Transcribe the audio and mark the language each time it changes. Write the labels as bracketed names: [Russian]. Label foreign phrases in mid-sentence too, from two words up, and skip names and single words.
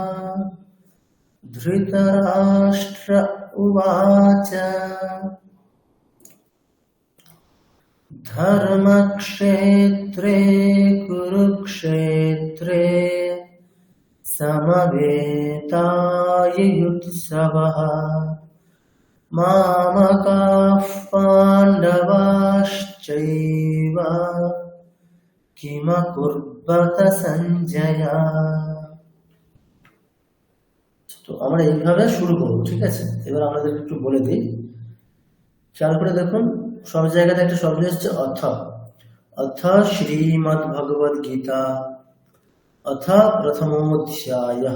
[Sanskrit] धृतराष्ट्र उवाच धर्मक्षेत्रे कुरुक्षेत्रे समवेतायुत्सवः। मामकाः पाण्डवाश्चैव किमकुर्वत सञ्जय। [Bangla] তো আমরা এইভাবে শুরু করবো, ঠিক আছে? এবার আমাদের একটু বলে দিই, খেয়াল করে দেখুন, সব জায়গাতে একটা শব্দ এসছে অথ। [Sanskrit] অথ শ্রীমদ্ ভগবদ গীতা, অথ প্রথমোধ্যায়ঃ।